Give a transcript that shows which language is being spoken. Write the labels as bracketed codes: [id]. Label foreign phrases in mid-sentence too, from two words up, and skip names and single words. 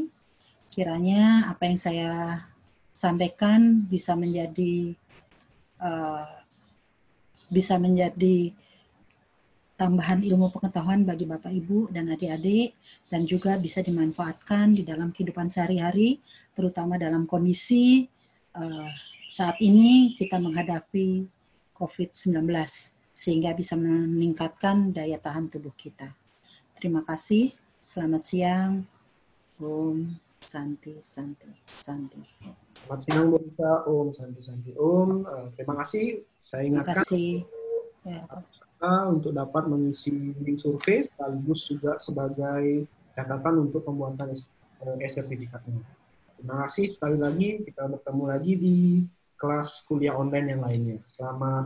[id] Kiranya apa yang saya sampaikan bisa menjadi tambahan ilmu pengetahuan bagi Bapak, Ibu, dan adik-adik, dan juga bisa dimanfaatkan di dalam kehidupan sehari-hari, terutama dalam kondisi saat ini kita menghadapi COVID-19, sehingga bisa meningkatkan daya tahan tubuh kita. Terima kasih, selamat siang. [sa] Om Santi, Santi, Santi. [id] Selamat siang, Bu Risa. [sa] Om Santi, Santi. Om, [id] terima kasih. Saya ingatkan untuk dapat mengisi survei, sekaligus juga sebagai catatan untuk pembuatan sertifikatnya. Terima kasih sekali lagi. Kita bertemu lagi di kelas kuliah online yang lainnya.